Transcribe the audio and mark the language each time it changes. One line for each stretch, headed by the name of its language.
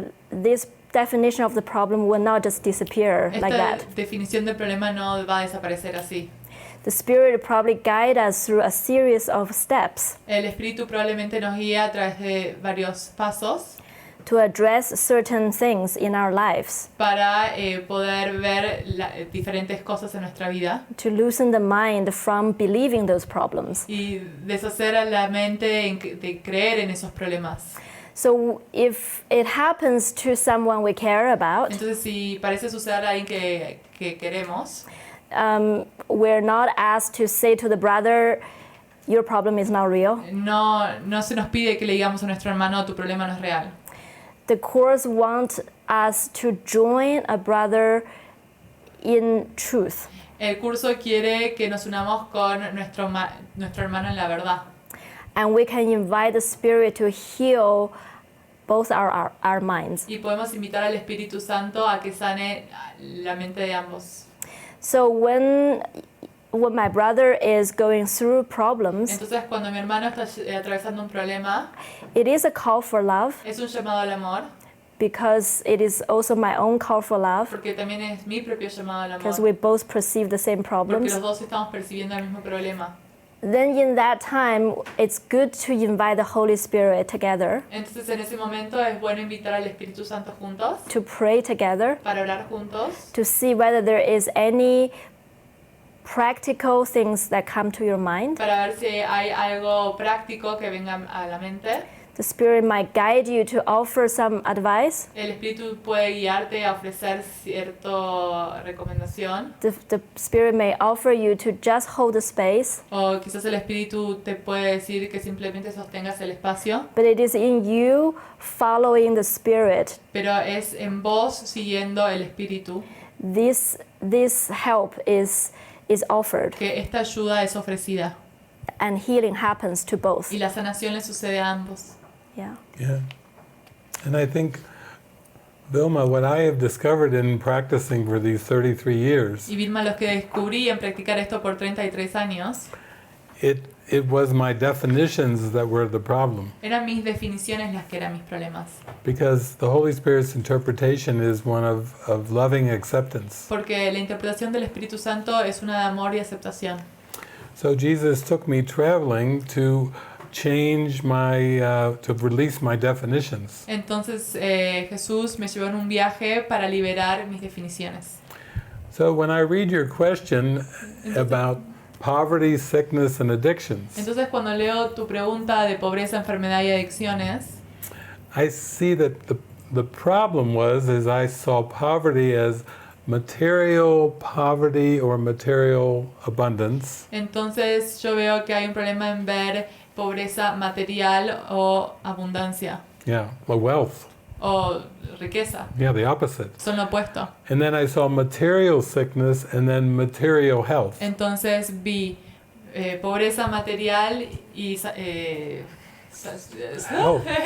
English: this definition of the problem will not just disappear like
Spanish: esta
English: that.
Spanish: definición del problema no va a desaparecer así.
English: The Spirit will probably guide us through a series of steps
Spanish: El Espíritu probablemente nos guía a través de varios pasos
English: to address certain things in our lives,
Spanish: para poder ver diferentes cosas en nuestra vida
English: to loosen the mind from believing those problems.
Spanish: y deshacer a la mente de creer en esos problemas.
English: So if it happens to someone we care about,
Spanish: Entonces, si parece suceder a alguien que queremos,
English: we're not asked to say to the brother, your problem is not real.
Spanish: no se nos pide que le digamos a nuestro hermano, tu problema no es real.
English: The Course wants us to join a brother in truth.
Spanish: El curso quiere que nos unamos con nuestro hermano en la verdad.
English: And we can invite the Spirit to heal both our minds.
Spanish: Y podemos invitar al Espíritu Santo a que sane la mente de ambos.
English: So when my brother is going through problems,
Spanish: Entonces, cuando mi hermano está atravesando un problema,
English: it is a call for love,
Spanish: es un llamado al amor,
English: because it is also my own call for love,
Spanish: porque también es mi propio llamado al
English: because
Spanish: amor,
English: we both perceive the same
Spanish: porque
English: problems.
Spanish: los dos estamos percibiendo el mismo problema.
English: Then in that time, it's good to invite the Holy Spirit together,
Spanish: Entonces, en ese momento es bueno invitar al Espíritu Santo juntos,
English: to pray together,
Spanish: para orar juntos,
English: to see whether there is any practical things that come to your mind.
Spanish: para ver si hay algo práctico que venga a la mente.
English: The Spirit might guide you to offer some advice.
Spanish: El Espíritu puede guiarte a ofrecer cierta recomendación,
English: The Spirit may offer you to just hold the space,
Spanish: o quizás el Espíritu te puede decir que simplemente sostengas el espacio,
English: but it is in you following the Spirit.
Spanish: pero es en vos siguiendo el Espíritu
English: This help is offered,
Spanish: que esta ayuda es ofrecida
English: and healing happens to both.
Spanish: y la sanación le sucede a ambos.
English: Yeah. Yeah. And I think, Vilma, what I have discovered in practicing for these 33 years,
Spanish: Y Vilma, los que descubrí en practicar esto por 33 años,
English: it was my definitions that were the problem.
Spanish: eran mis definiciones las que eran mis problemas.
English: Because the Holy Spirit's interpretation is one of loving acceptance.
Spanish: Porque la interpretación del Espíritu Santo es una de amor y aceptación.
English: So Jesus took me traveling to change to release my definitions.
Spanish: Entonces Jesús me llevó en un viaje para liberar mis definiciones.
English: So when I read your question about poverty, sickness, and addictions,
Spanish: Entonces cuando leo tu pregunta de pobreza, enfermedad y adicciones,
English: I see that the problem is I saw poverty as material poverty or material abundance,
Spanish: entonces yo veo que hay un problema en ver pobreza material o abundancia
English: or wealth.
Spanish: o riqueza.
English: Yeah, the opposite.
Spanish: Son lo opuesto.
English: And then I saw material sickness and then material health.
Spanish: Entonces vi pobreza material y salud.